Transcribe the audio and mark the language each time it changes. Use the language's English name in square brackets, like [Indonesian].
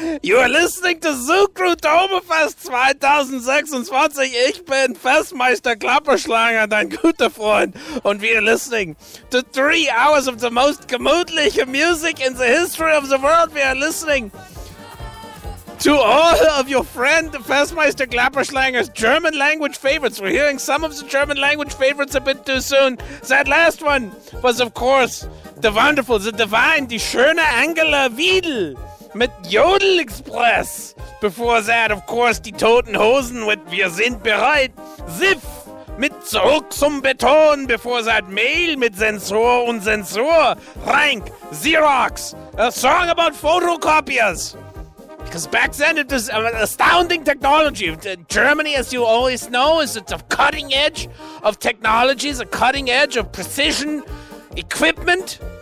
[English] You are listening to Zookrew Domefest 2026. [German] Ich bin Festmeister Klapperschlange, dein guter Freund. [English] Und we are listening to 3 hours of the most gemütliche music in the history of the world. We are listening to all of your friend, Festmeister Klapperschlanger's German language favorites. We're hearing some of the German language favorites a bit too soon. That last one was, of course, the wonderful, the divine, [German] die schöne [English] Angela Wiedl mit Jodel Express. Before that, of course, die Toten Hosen with Wir sind bereit. [German] Ziff mit Zurück zum Beton. [English] Before that, [German] Mail mit Sensor und Sensor. [English] Rank, Xerox, a song about photocopiers. Because back then it was astounding technology. Germany, as you always know, is at the cutting edge of technology, the cutting edge of precision equipment.